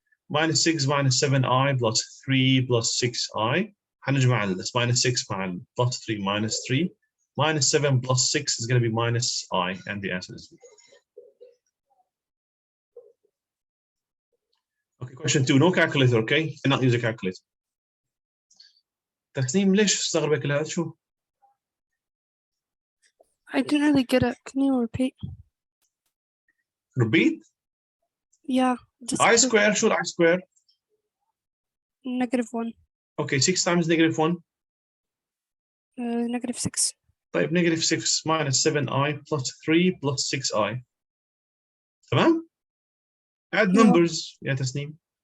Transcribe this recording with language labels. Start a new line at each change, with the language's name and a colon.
English: -6 minus 7i plus 3 plus 6i.
Arabic: هنجمع
English: this -6 مع plus 3 minus 3. -7 plus 6 is going to be -i, and the answer is B. Okay, question 2. No calculator, okay? You cannot use a calculator.
Arabic: تسنيم ليش استغرب كل هذا شو؟
English: I didn't really get it. Can you repeat? Repeat? Yeah. Just I square شو I square? -1. Okay, 6 times -1. -6. طيب -6 minus 7i plus 3 plus 6i. تمام؟ Add numbers يا تسنيم.